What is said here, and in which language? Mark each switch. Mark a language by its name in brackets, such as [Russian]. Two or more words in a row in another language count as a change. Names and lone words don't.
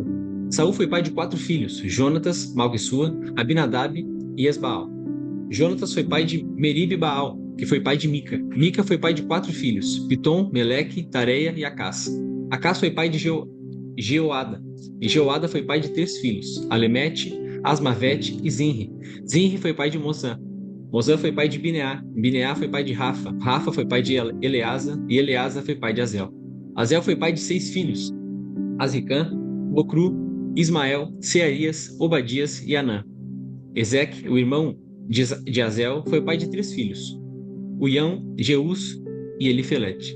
[Portuguese] Saul foi pai de 4 filhos: Jonatas, Malquissua, Abinadab e Esbaal. Jonatas foi pai de Merib e Baal, que foi pai de Mica. Mica foi pai de 4 filhos: Pitom, Meleque, Tareia e Acás. Acás foi pai de Jeoada, e Jeoada foi pai de 3 filhos: Alemete, Asmavete e Zinri. Zinri foi pai de Mozã. Mozã foi pai de Bineá. Bineá foi pai de Rafa. Rafa foi pai de Eleasa, e Eleasa foi pai de Azel. Azel foi pai de 6 filhos: Azricã, Bocru, Ismael, Searias, Obadias e Anã. Ezeque, o irmão de Azel, foi pai de 3 filhos: Uião, Jeus e Elifelete.